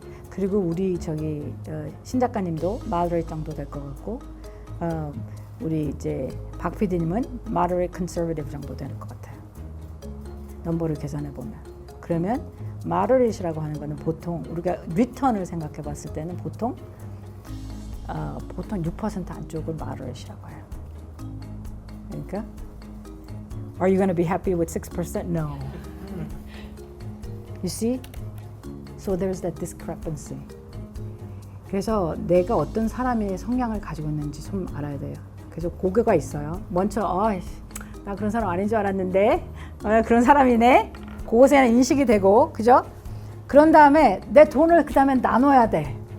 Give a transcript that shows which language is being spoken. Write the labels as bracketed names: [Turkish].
[Korean] 그리고 우리 저기 신 작가님도 마더레이트 정도 될 것 같고 우리 이제 박 PD님은 마더레이트 컨서버티브 정도 되는 것 같아요. 넘버를 계산해 보면 그러면 마더레이트라고 하는 거는 보통 우리가 리턴을 생각해 봤을 때는 보통 6% 안쪽을 마더레이트라고 해요. 그러니까 [English] Are you going to be happy with 6%? No. You see? So there's that discrepancy. [Korean] 그래서 내가 어떤 사람의 성향을 가지고 있는지 좀 알아야 돼요. 그래서 고개가 있어요. 먼저 나 그런 사람 아닌 줄 알았는데 그런 사람이네. 그것에 인식이 되고, 그죠? 그런 다음에 내 돈을 그 다음에 나눠야 돼.